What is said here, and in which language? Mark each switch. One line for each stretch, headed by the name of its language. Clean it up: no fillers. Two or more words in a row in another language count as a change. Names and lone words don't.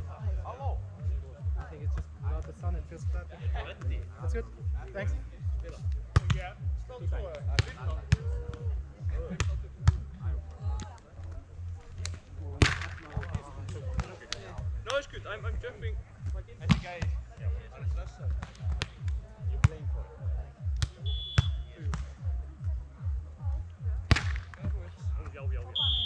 English: I think it's just without the sun, it feels flat. That's good. Thanks. Yeah, stop for No, it's good. I'm jumping.
Icelandic: Þessi gæi, hann er stressað.
English: You're playing for it.
Icelandic: Já, já, já.